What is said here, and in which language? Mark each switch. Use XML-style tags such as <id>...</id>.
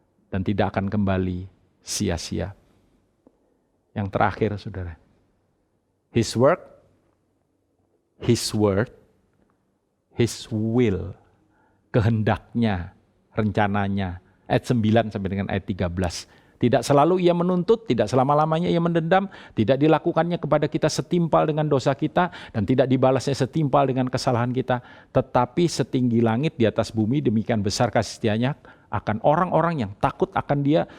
<id>Dan tidak akan kembali sia-sia. Yang terakhir, saudara.</id> <en>His work, His word, His will.</en> <id>Kehendaknya, rencananya. Ayat 9 sampai dengan ayat 13. Tidak selalu ia menuntut, tidak selama-lamanya ia mendendam, tidak dilakukannya kepada kita setimpal dengan dosa kita, dan tidak dibalasnya setimpal dengan kesalahan kita. Tetapi setinggi langit di atas bumi, demikian besar kasih setianya akan orang-orang yang takut akan Dia.</id>